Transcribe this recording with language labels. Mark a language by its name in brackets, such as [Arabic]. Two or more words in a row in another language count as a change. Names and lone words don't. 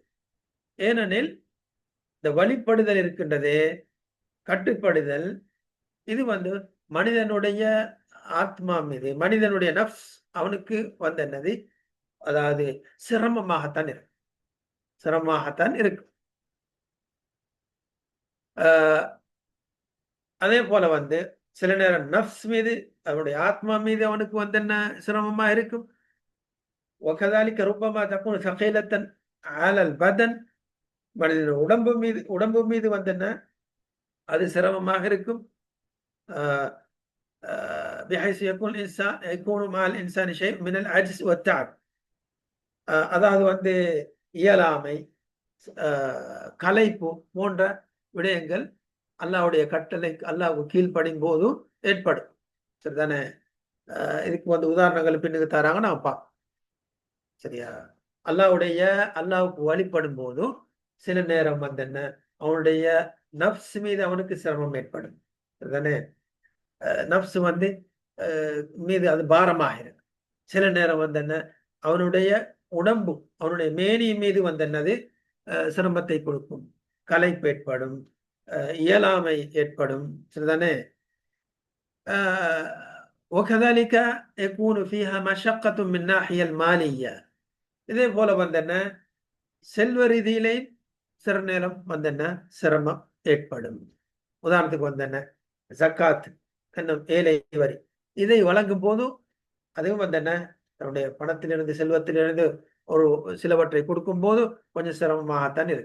[Tamil] ஏனெனில் இந்த வழிபடுதல் இருக்கின்றதே, கட்டுப்படுதல், இது வந்து மனிதனுடைய ஆத்மா மீது, மனிதனுடைய நஃப்ஸ் அவனுக்கு வந்து என்னது, அதாவது சிரமமாகத்தான் இருக்கும். அதே போல வந்து சில நேரம் நஃப்ஸ் மீது, அவனுடைய ஆத்மா மீது அவனுக்கு வந்து என்ன சிரமமா இருக்கும். [Arabic] وكذلك ربما تكون ثقيلة على البدن, [Tamil] மனிதன் உடம்பு மீது வந்து என்ன அது சிரமமாக இருக்கும். [Arabic] بحيث يكون مع الإنسان شيء من العجز والتعب, [Tamil] அதாவது வந்து இயலாமை, களைப்பு போன்ற விடயங்கள் அல்லாஹ்வுடைய கட்டளை, அல்லாஹ்வுக்கு கீழ்ப்படியும் போதும் ஏற்படும். சரிதானே? இதுக்கு வந்து உதாரணங்கள் பின்னுக்கு தராங்க, நான் பார்ப்போம். சரியா? அல்லாஹ்வுக்கு வழிபடும் போதும் சில நேரம் வந்து என்ன அவனுடைய நஃப்ஸ் மீது அவனுக்கு சிரமம் ஏற்படும். சரிதானே? நஃப்ஸ் வந்து மீது அது பாரமாகிறது. சில நேரம் வந்து என்ன அவனுடைய உடம்பு, அவனுடைய மேனி மீது வந்து என்னது சிரமத்தை கொடுக்கும், களைப்பு ஏற்படும், இயலாமை ஏற்படும். சரிதானே? [Arabic] وكذلك يكون فيها مشقة من ناحية المالية, [Tamil] இதே போல வந்து என்ன செல்வ ரீதியிலே சில நேரம் வந்து என்ன சிரமம் ஏற்படும். உதாரணத்துக்கு வந்து என்ன ஜக்காத் என்னும் ஏழை வரி, இதை வழங்கும் போதும் அதுவும் வந்து என்ன தன்னுடைய பணத்திலிருந்து, செல்வத்திலிருந்து ஒரு சிலவற்றை கொடுக்கும் போது கொஞ்சம் சிரமமாகத்தான் இருக்கு.